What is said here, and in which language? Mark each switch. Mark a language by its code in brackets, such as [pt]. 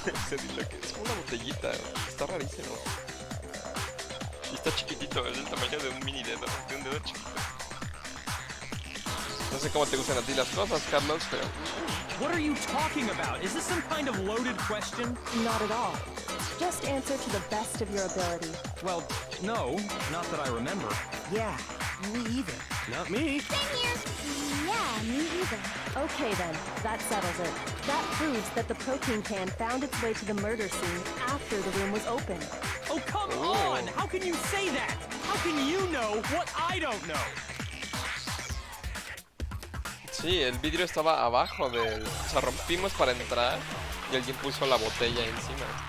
[es] Es como una botellita. Está rarísimo. Y está chiquitito, es del tamaño de un mini dedo, de un dedo chiquito. No sé cómo te gustan a ti las cosas, Carlos, pero... [en] What are you talking about? Is this some kind of loaded question? Not at all. Just answer to the best of your ability. Well, no, not that I remember. Yeah, me either. Not me. Same here. Yeah, me either. Okay then, that settles it. That proves that the protein can found its way to the murder scene after the room was opened. Oh, come on! How can you say that? How can you know what I don't know? [es] Sí, el vidrio estaba abajo del... O sea, rompimos para entrar y alguien puso la botella encima.